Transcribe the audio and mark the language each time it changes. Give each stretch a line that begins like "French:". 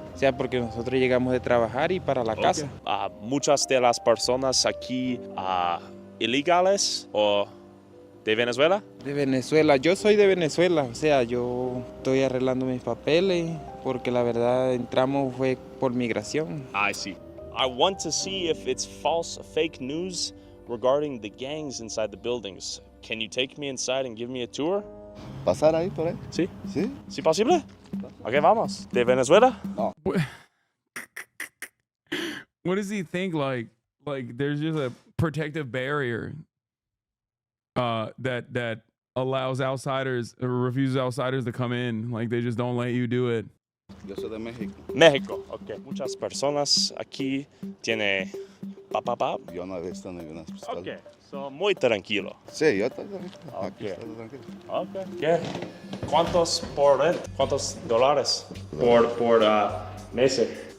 Spanish: O sea, porque nosotros llegamos de trabajar y para la casa. Muchas de las personas aquí ilegales o de Venezuela? De Venezuela. Yo soy de Venezuela. O sea, yo estoy arreglando mis papeles porque la verdad entramos fue por migración.
English: I see. I want to see if it's false, fake news regarding the gangs inside the buildings. Can you take me inside and give me a tour?
Spanish: ¿Pasar ahí por ahí? Sí. ¿Sí? ¿Sí posible? Ok, vamos. ¿De Venezuela? No.
English: What does he think? Like there's just a protective barrier that allows outsiders or refuses outsiders to come in. Like they just don't let you do it.
Spanish: Yo soy de México. México, ok. Muchas personas aquí tiene papá. Yo no he visto ninguna pistola. Ok, so muy tranquilo. Sí, yo estoy tranquilo. Ok. Aquí estoy tranquilo. Ok. ¿Qué? ¿Cuántos por rent? ¿Cuántos dólares por meses?